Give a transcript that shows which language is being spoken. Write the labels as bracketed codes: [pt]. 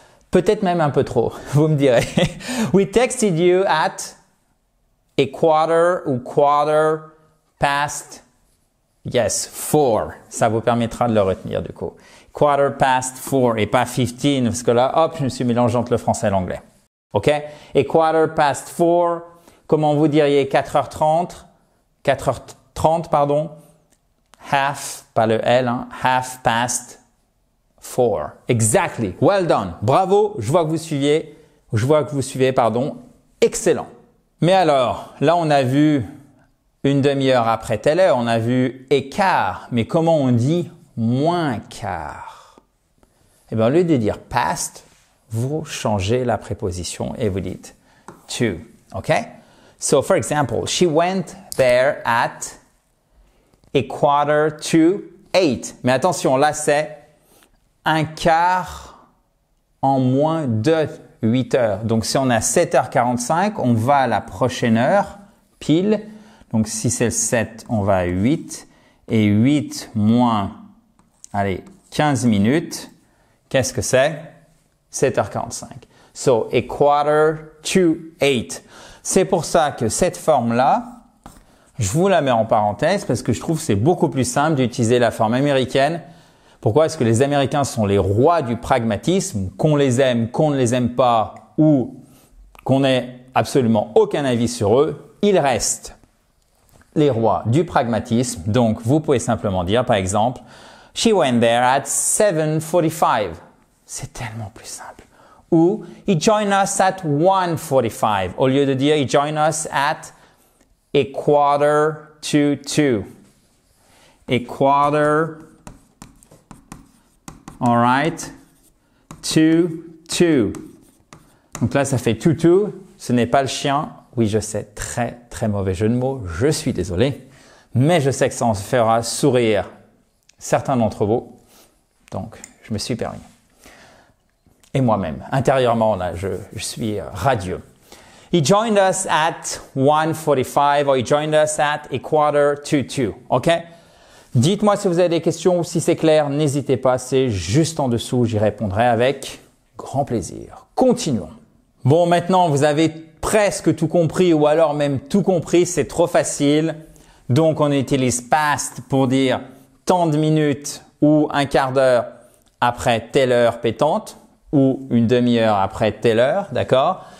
[fr] Peut-être même un peu trop, vous me direz. [en] We texted you at a quarter ou quarter past, 4. [fr] Ça vous permettra de le retenir du coup. [en] Quarter past 4 [fr] et pas 15 parce que là, hop, je me suis mélangé entre le français et l'anglais. OK? Et [en] quarter past 4, [fr] comment vous diriez 4h30? 4h30, pardon. Half, pas le L, hein, [en] half past 4. Exactly. Well done. [fr] Bravo. Je vois que vous suivez, pardon. Excellent. Mais alors, là, on a vu une demi-heure après telle heure, on a vu écart. Mais comment on dit moins quart? Eh bien, au lieu de dire past, vous changez la préposition et vous dites to. OK? [en] So, for example, she went there at a quarter to 8. [fr] Mais attention, là, c'est un quart en moins de 8 heures. Donc, si on a 7h45, on va à la prochaine heure, pile. Donc, si c'est le 7, on va à 8. Et 8 moins, 15 minutes. Qu'est-ce que c'est? 7h45. [en] So, a quarter to 8. [fr] C'est pour ça que cette forme-là, je vous la mets en parenthèse parce que je trouve que c'est beaucoup plus simple d'utiliser la forme américaine. Pourquoi? Est-ce que les Américains sont les rois du pragmatisme, qu'on les aime, qu'on ne les aime pas ou qu'on n'ait absolument aucun avis sur eux, ils restent les rois du pragmatisme. Donc, vous pouvez simplement dire, par exemple, [en] she went there at 7:45. [fr] C'est tellement plus simple. [en] Ou, he joined us at 1:45. [fr] Au lieu de dire, [en] he joined us at a quarter to 2. A quarter, all right, to 2. [fr] Donc là, ça fait toutou. Ce n'est pas le chien. Oui, je sais, très, très mauvais jeu de mots. Je suis désolé. Mais je sais que ça en fera sourire certains d'entre vous. Donc, je me suis permis. Et moi-même, intérieurement, là, je suis radieux. [en] He joined us at 1:45 or he joined us at a quarter to 2. OK? [fr] Dites-moi si vous avez des questions ou si c'est clair, n'hésitez pas, c'est juste en dessous, j'y répondrai avec grand plaisir. Continuons. Bon, maintenant, vous avez presque tout compris ou alors même tout compris, c'est trop facile. Donc, on utilise past pour dire tant de minutes ou un quart d'heure après telle heure pétante ou une demi-heure après telle heure, d'accord?